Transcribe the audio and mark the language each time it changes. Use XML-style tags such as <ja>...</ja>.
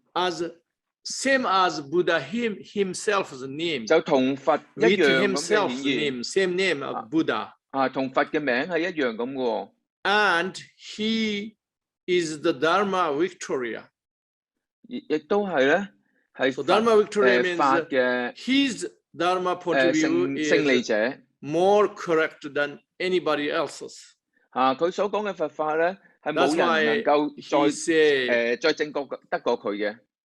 <en>as same as Buddha himself's name，</en> <yue>就同佛一樣咁嘅顯現</yue> <en>，same name of Buddha，</en> <yue>同佛嘅名係一樣咁嘅喎。</yue> <en>And he is the Dharma Victoria，</en> <yue>亦都係咧係</yue> <en>So Dharma Victoria</en> <yue>法</yue> <en>means</en> <yue>嘅</yue> <en>his Dharma point of view</en> <yue>勝利者</yue> <en>is more correct than anybody else's。</en> <yue>佢所講嘅佛法咧係冇人能夠再正確得過佢嘅。</yue>